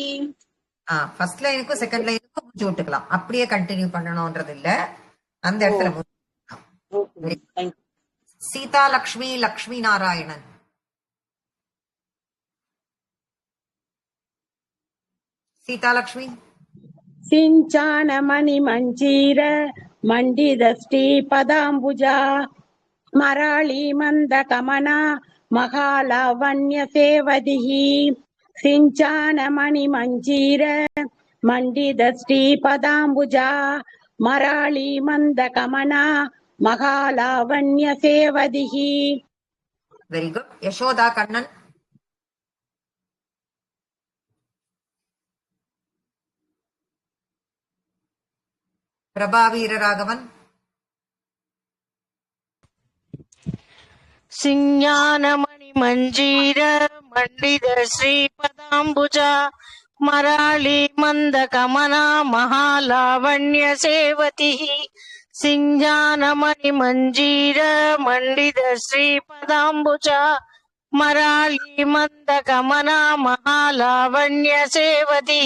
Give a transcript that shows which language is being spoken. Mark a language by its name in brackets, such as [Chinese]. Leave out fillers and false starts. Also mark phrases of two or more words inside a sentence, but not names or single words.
[Tamil] ஃபர்ஸ்ட் லைனுக்கும் செகண்ட் லைனுக்கும் முடிச்சு விட்டுக்கலாம். அப்படியே கண்டினியூ பண்ணணும்ன்றது இல்ல. அந்த இடத்துல சீதா லக்ஷ்மி லக்ஷ்மி நாராயணன். சீதாலக்ஷ்மி. [Sanskrit] सिञ्चानमणिमञ्जीर मण्डितश्रीपदाम्बुजा मराळी मन्दकमना महालावण्यसेवदिः सिञ्चानमणिमञ्जीर मण्डितश्रीपदाम्बुजा मराळी मन्दकमना महालावण्यसेवदिः. [English] very good. [Tamil] யசோதா கண்ணன். பிரபா வீரராகவன். [Sanskrit] सिञ्जानमणि मञ्जीर मण्डित श्रीपदाम्बुजा मराली मन्द गमना महालावण्य शेवधि सिञ्जानमणि मञ्जीर मण्डित श्रीपदाम्बुजा मराली मन्द गमना महालावण्य शेवधि.